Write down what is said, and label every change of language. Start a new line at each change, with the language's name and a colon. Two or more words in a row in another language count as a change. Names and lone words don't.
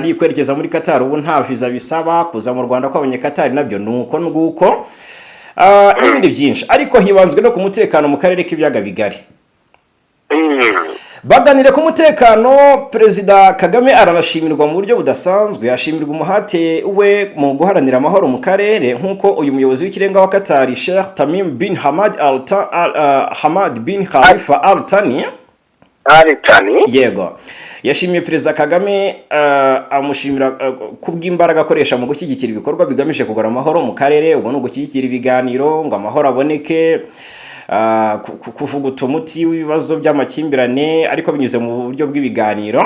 Kinyarwanda: Kwerekeza muri Qatar ubu nta visa bisaba, kuza mu Rwanda kw'abanye Qatar nabyo nuko nguko, ibindi byinshi. Ariko hibanzwe no ku mutekano mu karere k'ibiyaga bigari. Baganire ku mutekano, Perezida Kagame aranashimirwa mu buryo budasanzwe, ashimirwa umuhate we mu guharanira amahoro mu karere, nk'uko uyu muyobozi w'ikirenga wa Qatar Sheikh Tamim bin Hamad bin Khalifa Al Thani yego yashimiye Perezida Kagame, amushimira kubw'imbaraga akoresha mu gushyigikira ibikorwa bigamije kugura amahoro mu karere, ubwo no gushyigikira ibiganiro ngo amahoro aboneke, kuvuguta umuti w'ibibazo by'amakimbirane ariko binyuze mu buryo bw'ibiganiro.